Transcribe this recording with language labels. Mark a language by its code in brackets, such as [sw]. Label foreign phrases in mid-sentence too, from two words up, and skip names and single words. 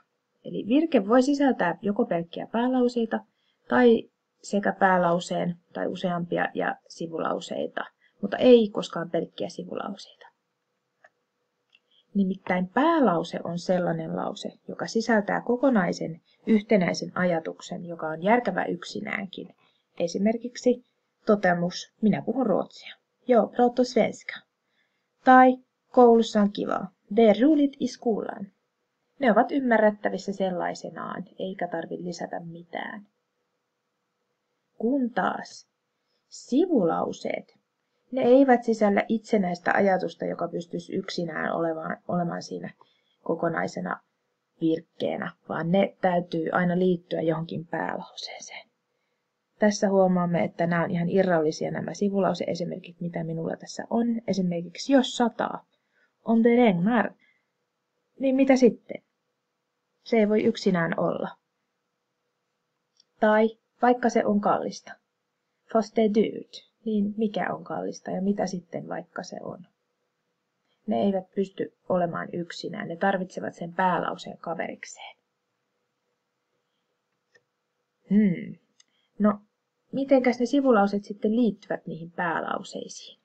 [fi] Eli virke voi sisältää joko pelkkiä päälauseita tai sekä päälauseen tai useampia ja sivulauseita, mutta ei koskaan pelkkiä sivulauseita. Nimittäin päälause on sellainen lause, joka sisältää kokonaisen yhtenäisen ajatuksen, joka on järkevä yksinäänkin. Esimerkiksi toteamus, minä puhun ruotsia. [sv] Jag pratar svenska. [fi] Tai koulussa on kivaa. [sv] Det är roligt i skolan. [fi] Ne ovat ymmärrettävissä sellaisenaan, eikä tarvitse lisätä mitään. Kun taas sivulauseet, ne eivät sisällä itsenäistä ajatusta, joka pystyisi yksinään olemaan siinä kokonaisena virkkeenä, vaan ne täytyy aina liittyä johonkin päälauseeseen. Tässä huomaamme, että nämä on ihan irrallisia nämä sivulause-esimerkit, mitä minulla tässä on. Esimerkiksi jos sataa, [sv] om det regnar, [fi] niin mitä sitten? Se ei voi yksinään olla. Tai vaikka se on kallista, [sv] fast det är dyrt, [fi] niin mikä on kallista ja mitä sitten vaikka se on? Ne eivät pysty olemaan yksinään, ne tarvitsevat sen päälauseen kaverikseen. No, mitenkäs ne sivulauseet sitten liittyvät niihin päälauseisiin?